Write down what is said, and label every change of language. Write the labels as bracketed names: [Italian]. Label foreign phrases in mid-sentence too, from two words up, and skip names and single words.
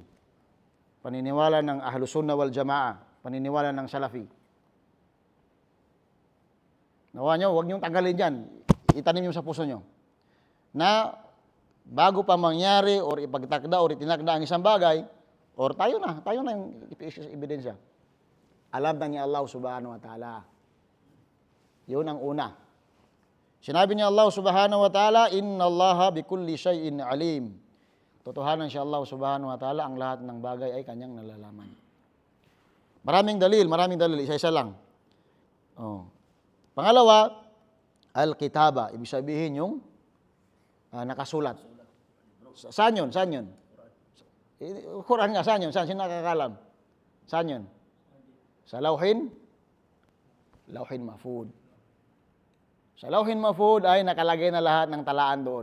[Filipino] Paniniwala ng Ahlus Sunnah wal Jamaa, paniniwala ng Salafi. Nakuha niyo? Huwag niyong tanggalin dyan. Itanim niyo sa puso niyo. Na bago pa mangyari or ipagtakda or itinakda ang isang bagay, or tayo na yung ebidensya. Alam na ni Allah [Arabic] سبحانه وتعالى. [Filipino] Yun ang una. Sinabi ni [Arabic] الله سبحانه وتعالى, إن الله بكل شيء عليم. [Filipino] Totohanan siya Allah [Arabic] سبحانه وتعالى, [Filipino] ang lahat ng bagay ay kanyang nalalaman. Maraming dalil, isa-isa lang. Oh. Pangalawa, al-kitaba. Ibig sabihin yung nakasulat. Saan yun? Quran nga, saan yun? Saan? Sino nakakalam? Saan yun? Sa Lawhin Mahfud. Sa Lawhin Mahfud ay nakalagay na lahat ng talaan doon.